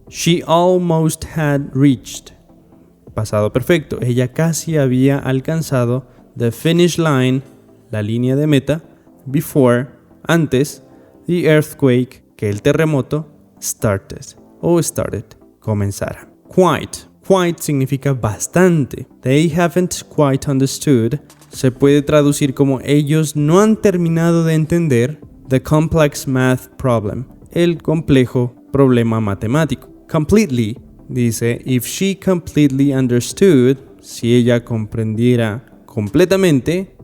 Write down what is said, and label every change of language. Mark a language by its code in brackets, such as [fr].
[en] She almost had reached. [es] Pasado perfecto. Ella casi había alcanzado [en] the finish line, [es] la línea de meta, [en] before, [es] antes, [en] the earthquake, [es] que el terremoto, [en] started, [es] comenzara. Quite significa bastante. [en] They haven't quite understood. [es] Se puede traducir como ellos no han terminado de entender [en] the complex math problem, [es] el complejo problema matemático. Completely dice [en] if she completely understood, [es] si ella comprendiera completamente.